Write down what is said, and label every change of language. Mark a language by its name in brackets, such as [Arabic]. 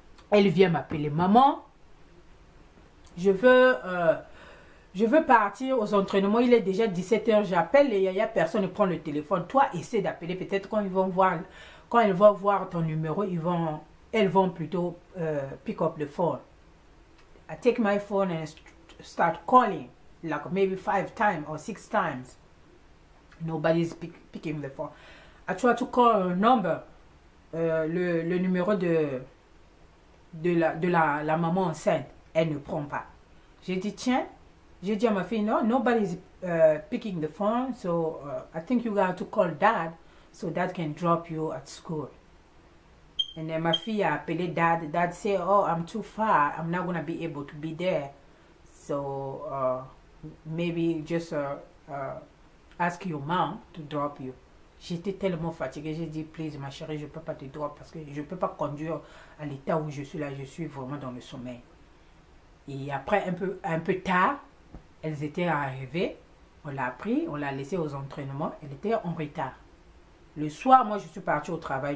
[French] Elle vient m'appeler. Maman, je veux partir aux entraînements. Il est déjà 17h. J'appelle et il n'y a personne ne prend le téléphone. Toi, essaie d'appeler. Peut-être quand ils vont voir... Quand elles vont voir ton numéro, elles vont plutôt [English] pick up the phone. I take my phone and start calling, like maybe 5 times or 6 times. Nobody's picking the phone. I try to call a number, [French] le numéro de la maman enceinte. Elle ne prend pas. J'ai dit, tiens, j'ai dit à ma fille, [English] no, nobody's picking the phone, so I think you got to call dad. So dad can drop you at school. And then my [French] fille a appelé [English] dad. Dad said, oh, I'm too far. I'm not going to be able to be there. So maybe just ask your mom to drop you. [French] J'étais tellement fatiguée. J'ai dit, please, ma chérie, je ne peux pas te drop parce que je ne peux pas conduire à l'état où je suis là. Je suis vraiment dans le sommeil. Et après, un peu tard, elles étaient arrivées. On l'a pris, on l'a laissée aux entraînements. Elle était en retard. Le soir, moi, je suis partie au travail.